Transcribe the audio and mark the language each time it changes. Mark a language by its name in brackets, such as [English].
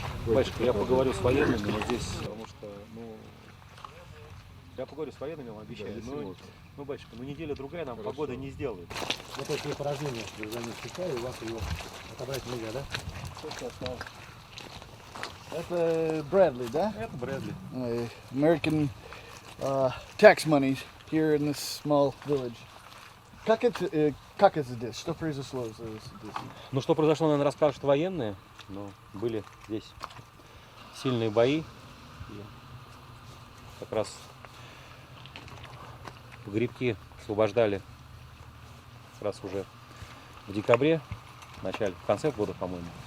[Russian] Батюшка, я поговорю с военными, но здесь, потому что, я поговорю с военными, вам обещаю. Ну, батюшка, неделя-другая нам погода не сделает. Вот эти порождения за ним встречаю, у вас его отобрать нельзя, да? Это Брэдли, да? Это Брэдли. [English] American tax money here in this small village. [Russian] Как это здесь? Что произошло здесь? Ну, что произошло, наверное, расскажут военные. Но были здесь сильные бои. И как раз Погребки освобождали как раз уже в декабре, в конце года, по-моему.